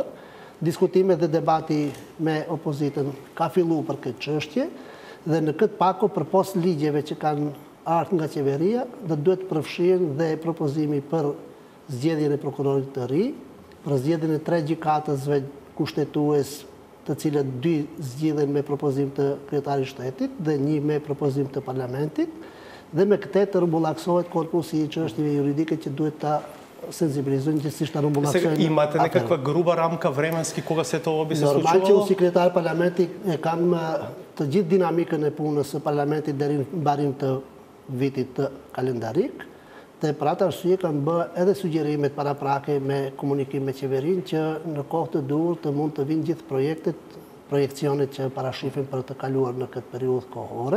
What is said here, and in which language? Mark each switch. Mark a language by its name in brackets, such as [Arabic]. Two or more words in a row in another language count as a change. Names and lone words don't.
[Albanian] Diskutime dhe debati me opozitën ka filluar për këtë çështje dhe në këtë pako përpos ligjeve që kanë ardhë nga qeveria dhe duhet përfshirë dhe propozimi për zgjedhjen e prokurorit të ri, për zgjedhjen e 3 gjykatësve kushtetues, të cilët 2 zgjidhen me propozim të kryetarit shtetit dhe 1 me propozim të parlamentit, dhe me këtë të rrumbullaksohet korpusi i çështjeve juridike që duhet ta senzibilizojnë gjithësisht ta rrumbullaksojnë. [Macedonian] Имате некаква груба рамка временски кога се тоа би се случувало? [Albanian] Normal që sekretari i parlamentit e kanë të gjithë dinamikën e punës së parlamentit deri në mbarim të vitit të kalendarik, dhe për atë arsye kanë bërë edhe sugjerimet paraprake me komunikim me qeverinë që në kohë të duhur të mund të vinë gjithë projekcionet që parashifin për të kaluar në këtë periudhë kohore.